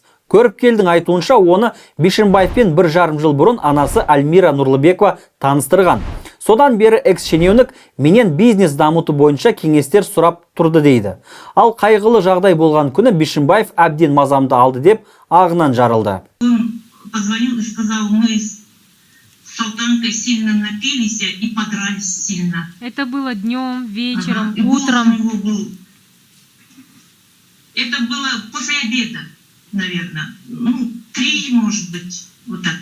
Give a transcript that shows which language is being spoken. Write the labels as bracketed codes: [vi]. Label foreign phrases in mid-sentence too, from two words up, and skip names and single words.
[kk] Көріпкелдің айтуынша оны Бишімбаевпен 1,5 жыл бұрын анасы Альмира Нұрлыбекова таныстырған. Содан бері экс-шенеунік менен бизнес дамыту бойынша кеңестер сұрап тұрды дейді. Ал қайғылы жағдай болған күні Бишімбаев әбден мазамды алды деп ағынан жарылды. [ru] Он позвонил и сказал, мы с Салтанкой сильно напились и подрались сильно. Это было днем, вечером, И голос утром. у него был. Это было после обеда, наверное. 3, может быть, вот так.